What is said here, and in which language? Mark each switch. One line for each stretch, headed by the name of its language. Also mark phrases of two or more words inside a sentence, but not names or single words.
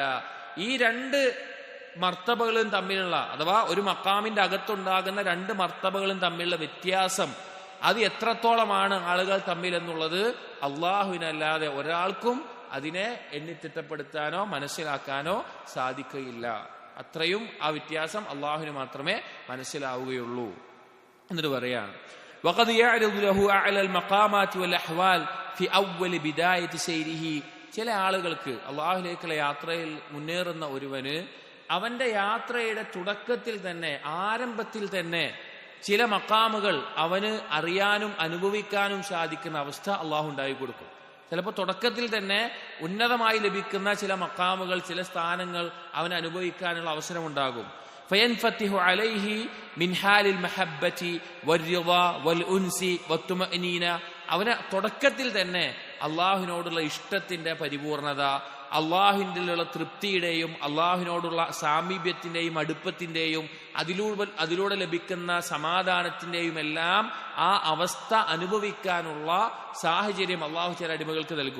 Malayalam: ഈ രണ്ട് മർത്തബകളും തമ്മിലുള്ള, അഥവാ ഒരു മഖാമിന്റെ അകത്തുണ്ടാകുന്ന രണ്ട് മർത്തബകളും തമ്മിലുള്ള വ്യത്യാസം, അത് എത്രത്തോളമാണ് ആളുകൾ തമ്മിൽ എന്നുള്ളത് അള്ളാഹുവിനല്ലാതെ ഒരാൾക്കും അതിനെ എണ്ണിത്തിട്ടപ്പെടുത്താനോ മനസ്സിലാക്കാനോ സാധിക്കുകയില്ല. അത്രയും ആ വ്യത്യാസം അള്ളാഹുവിന് മാത്രമേ മനസ്സിലാവുകയുള്ളൂ എന്നിട്ട് പറയാണ്.
Arabic: وقد يعرض له اعلى المقامات والاحوال في اول بدايه سيره.
Malayalam: ചില ആളുകൾക്ക് അള്ളാഹുവിലേക്കുള്ള യാത്രയിൽ മുന്നേറുന്ന ഒരുവന് അവന്റെ യാത്രയുടെ തുടക്കത്തിൽ തന്നെ, ആരംഭത്തിൽ തന്നെ ചില മഖാമുകൾ അവന് അറിയാനും അനുഭവിക്കാനും സാധിക്കുന്ന അവസ്ഥ അള്ളാഹു ഉണ്ടായി കൊടുക്കും. ചിലപ്പോൾ തുടക്കത്തിൽ തന്നെ ഉന്നതമായി ലഭിക്കുന്ന ചില മഖാമുകൾ, ചില സ്ഥാനങ്ങൾ അവന് അനുഭവിക്കാനുള്ള അവസരമുണ്ടാകും.
Arabic: فينفتح عليه من حال المحبة والرضا والأنس والطمأنينة.
Malayalam: അവന് തുടക്കത്തിൽ തന്നെ അള്ളാഹുവിനോടുള്ള ഇഷ്ടത്തിന്റെ പരിപൂർണത, അള്ളാഹുവിലുള്ള തൃപ്തിയുടെയും അള്ളാഹുവിനോടുള്ള സാമീപ്യത്തിന്റെയും അടുപ്പത്തിന്റെയും അതിലൂടെ ലഭിക്കുന്ന സമാധാനത്തിന്റെയും എല്ലാം ആ അവസ്ഥ അനുഭവിക്കാനുള്ള സാഹചര്യം അള്ളാഹു ചില അടിമകൾക്ക് നൽകും.